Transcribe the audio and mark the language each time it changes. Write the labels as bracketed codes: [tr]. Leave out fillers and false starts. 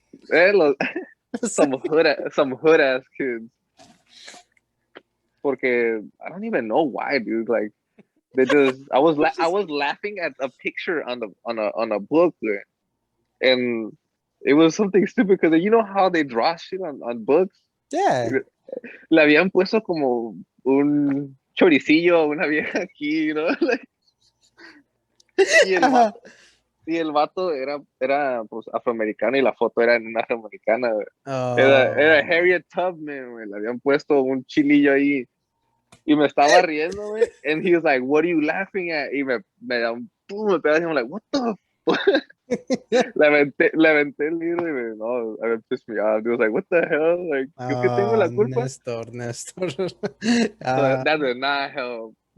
[en] los, some hood ass kids, porque I don't even know why, dude, like. They just I was laughing at a picture on a book, and it was something stupid because you know how they draw shit on books. Yeah. [es] Le habían puesto como un choricillo a una vieja aquí, [en] you know, like, [es] y el vato, y el vato era pues afroamericano y la foto era en una afroamericana. Era Oh. Harriet Tubman, güey. Le habían puesto un chilillo ahí y me estaba riendo, güey. [en] And he was like, "What are you laughing at?" [es] Y me da un pum, me pega y [en] I'm like, "What the fuck?" [es] Le aventé el libro y no, [en] I pissed me off. He was like, "What the hell?" Like, [es] ¿es que tengo [en] Oh, [es] la culpa? [en] Nestor. So uh, that did not help.